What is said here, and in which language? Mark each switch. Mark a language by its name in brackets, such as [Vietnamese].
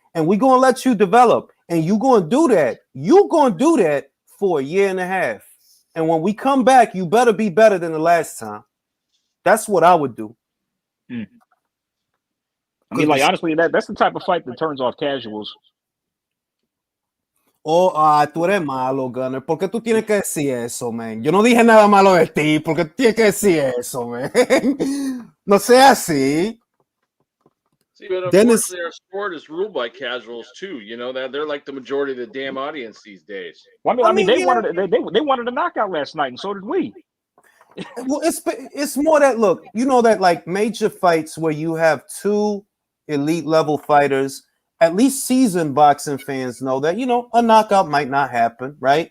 [English] and we're gonna let you develop, and you're gonna do that. You're gonna do that for a year and a half. And when we come back, you better be better than the last time. That's what I would do. I mean, like, honestly, that's the type of fight that turns off casuals. [Spanish] Oh, tú eres malo, Gunner. ¿Por qué tú tienes que decir eso, man? Yo no dije nada malo de ti. ¿Por qué tú tienes que decir eso, man? No sea así. [English] See, but Dennis, unfortunately, our sport is ruled by casuals too. You know that they're like the majority of the damn audience these days. Well, I mean, they wanted a knockout last night, and so did we. well, it's more that, look, you know, that like major fights where you have two elite level fighters, at least seasoned boxing fans know that, you know, a knockout might not happen, right?